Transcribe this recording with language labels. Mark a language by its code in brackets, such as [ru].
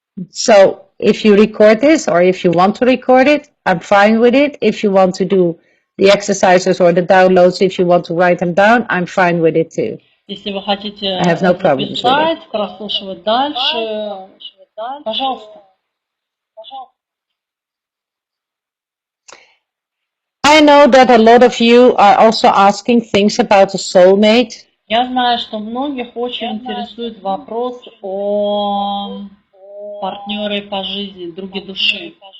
[en] So if you record this or if you want to record it, I'm fine with it. If you want to do the exercises or the downloads, if you want to write them down, I'm fine with it too. [ru] Если вы хотите записать, прослушивать дальше, пожалуйста. [en] I know that a lot of you are also asking things about a soulmate. [ru] Я знаю, что многих очень интересует вопрос о партнере по жизни, друге души.